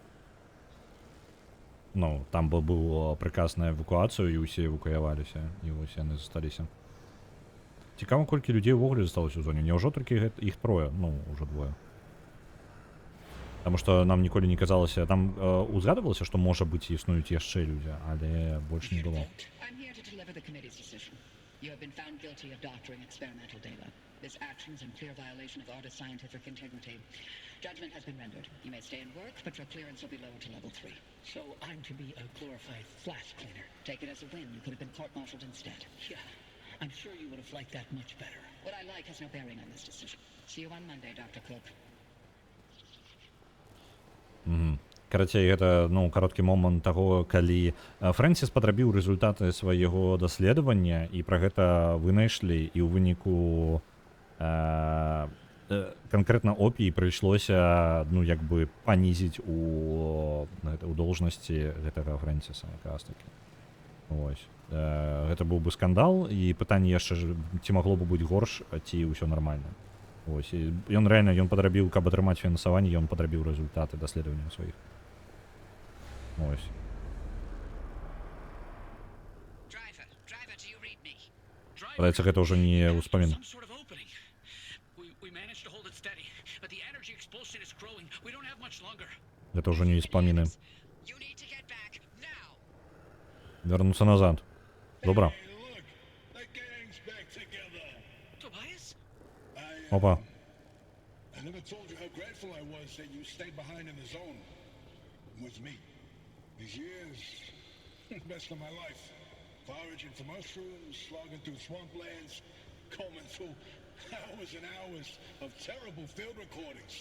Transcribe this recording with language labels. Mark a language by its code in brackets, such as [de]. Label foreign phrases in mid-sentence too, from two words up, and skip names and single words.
[be] Ну, там быў прыказ на эвакуацыю, і ўсе эвакуяваліся, і вось яны засталіся. Цікава, колькі людзей увогуле засталося ў зоне. Няўжо толькі іх трое, ну, ўжо двое. Таму што нам ніколі не казалася, там узгадывалася, што можа быць існуюць яшчэ людзі, але больш не было. [en] I'm here to deliver the committee's decision. You have been found guilty of doctoring experimental data. This action is in clear violation of Artist scientific integrity. Judgment has been rendered. You may stay and work, but your clearance will be lowered to level 3. So I'm to be a glorified flash cleaner. Take it as a win. You could have been court-martialed instead. Yeah, I'm sure you would have liked that much better. What I like has no bearing on this decision. See you on Monday, Dr. Cook. [be] Карацей, гэта, ну, кароткі момант таго, калі Фрэнсіс падрабіў рэзультаты свайго даследавання, і пра гэта вынайшлі, і ў выніку канкрэтна опіі прыйшлося, ну, як бы панізіць у должнасці гэтага Фрэнсіса, якраз такі. Вось. Гэта быў бы скандал, і пытанне яшчэ, ці магло бы быць горш, ці ўсё нармальна. Ось, і ён рэальна, ён падрабіў, каб атрымаць фінансаванне, ён падрабіў рэзультаты даследаванняў сваіх. Ось. [en] Driver, do you read me? [be] Падаецца, гэта ўжо не ўспамін. [en] Some sort of opening. We managed to hold it steady, but the energy expulsion is growing. We don't have much longer. [be] Гэта ўжо не ўспаміны. [en] You need to get back now. [be] Вярнуцца назад. Добра. [en] Hey, look, the gang's back together. Tobias? Опа. I never told you how grateful I was that you stayed behind in the zone with me. These years, best of my life. Foraging for mushrooms, slogging through swamplands, combing through hours and hours of terrible field recordings.